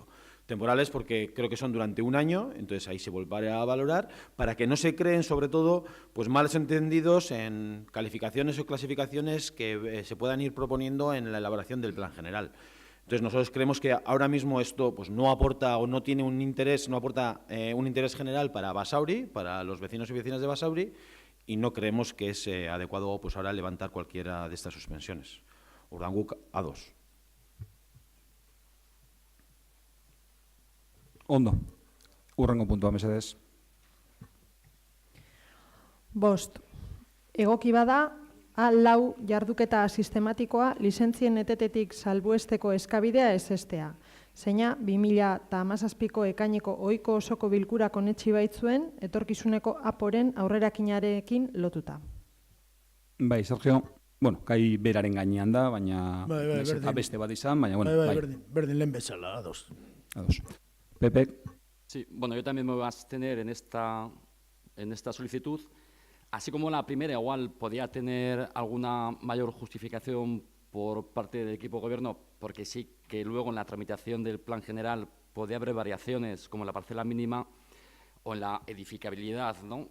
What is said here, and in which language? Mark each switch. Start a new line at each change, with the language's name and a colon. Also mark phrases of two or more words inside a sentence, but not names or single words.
Spanish: Temporales porque creo que son durante un año, entonces ahí se volverá a valorar, para que no se creen, sobre todo, pues malos entendidos en calificaciones o clasificaciones que se puedan ir proponiendo en la elaboración del plan general. Entonces nosotros creemos que ahora mismo esto pues no aporta o no tiene un interés, no aporta un interés general para Basauri, para los vecinos y vecinas de Basauri, y no creemos que es adecuado pues ahora levantar cualquiera de estas suspensiones.
Basque: Urdanguk A2. Ondo. Hurrengo puntua, mesedez. Bost. Egoki bada, A4 jarduketa sistematikoa lizentzien etetetik salbuesteko eskabidea ezestea. Zeina 2017ko ekaineko ohiko osoko bilkurak onetsi baitzuen etorkizuneko aporen aurrerakinarekin lotuta. Bai, Sergio. Gai beraren gainean da, baina berdin. beste bat izan, baina Berdin lehen bezala, A2. A2. Pepe.
Spanish: Sí, yo también me voy a abstener en esta solicitud. Así como la primera igual podía tener alguna mayor justificación por parte del equipo de gobierno, porque sí que luego en la tramitación del plan general podía haber variaciones como en la parcela mínima o en la edificabilidad, ¿no?